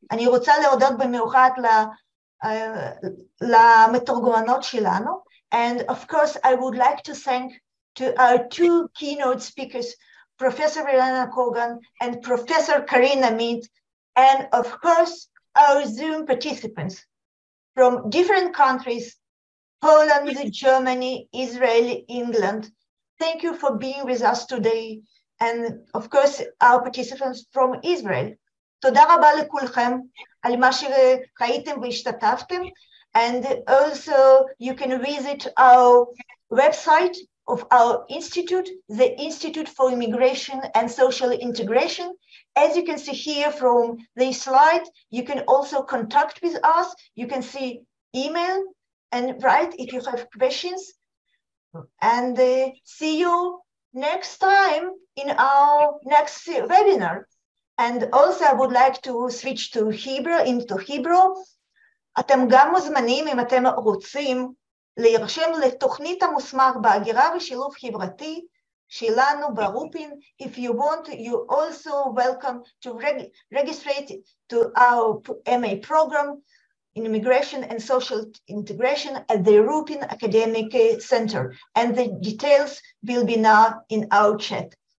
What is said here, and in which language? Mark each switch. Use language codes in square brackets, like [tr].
[he] אני רוצה להודות במיוחד למתורגמנות שלנו. [en] And of course, I would like to thank to our two keynote speakers, Professor Irena Kogan and Professor Karine Amit, and of course, our Zoom participants from different countries, Poland, Germany, Israel, England. Thank you for being with us today. And of course, our participants from Israel. [he] תודה רבה לכולכם על מה שראיתם והשתתפתם. [en] And also you can visit our website of our institute, the Institute for Immigration and Social Integration. As you can see here from the slide, you can also contact with us. You can see email and write if you have questions. And see you next time in our next webinar. And also I would like to switch to into Hebrew. [he] אתם גם מוזמנים, אם אתם רוצים, להירשם לתוכנית המוסמך בהגירה ושילוב חברתי שלנו ברופין. [en] If you want, you also welcome to register to our MA program in Immigration and Social Integration at the Rupin Academic Center. And the details will be now in our chat.